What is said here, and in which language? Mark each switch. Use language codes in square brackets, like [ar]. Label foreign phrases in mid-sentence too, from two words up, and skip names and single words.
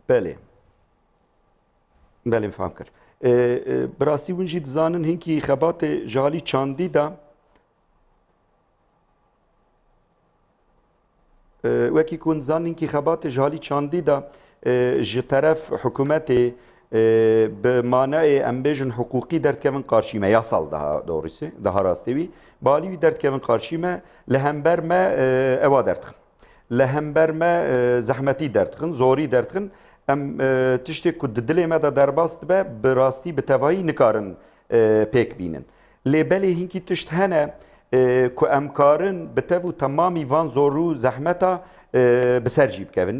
[ku] belê belê fam kir bi rastî hûn jî dizanin hinkî xebatê ji halî çandî da wekî ku hûn dizanin hinkî xebatê ji halî çandî da ji teref hikûmetê bi manayê em bêjin hukûqî derdkevin qarşî me [tr] yasal daha doğrusî [ku] daha rastî wî bi alî wî derdkevin qarşî me li hember me ewa derdixin li hember me zehmetî derdixin zorî derdixin em tiştê ku di dilê me de derbas dibe bi rastî bi tevahî nikarin pêk bînin. Lê belê hinkî tişt hene ku em karin bi tev û temamî van zor û zehmeta bi ser jî bikevin.